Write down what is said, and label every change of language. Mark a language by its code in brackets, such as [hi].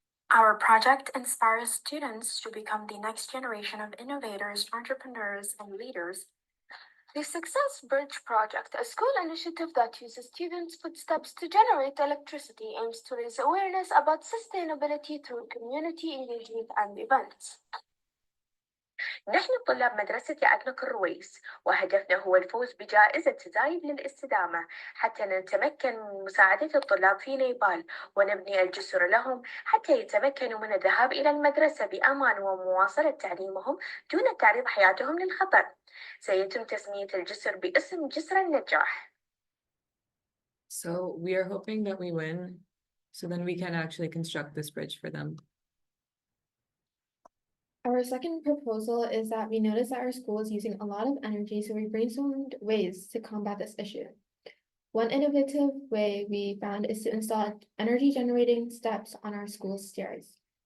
[en] Our project inspires students to become the next generation of innovators, entrepreneurs, and leaders. The Success Bridge Project, a school initiative that uses students' footsteps to generate electricity, aims to raise awareness about sustainability through community engagement and events. [ar] نحن طلاب مدرسة أدنوك الرويس، وهدفنا هو الفوز بجائزة زايد للاستدامة حتى نتمكن من مساعدة الطلاب في نيبال ونبني الجسر لهم حتى يتمكنوا من الذهاب إلى المدرسة بأمان ومواصلة تعليمهم دون تعريض حياتهم للخطر. سيتم تسمية الجسر باسم جسر النجاح. [en] So we are hoping that we win, so then we can actually construct this bridge for them. Our second proposal is that we noticed that our school is using a lot of energy, so we brainstormed ways to combat this issue. One innovative way we found is to install energy generating steps on our school's stairs.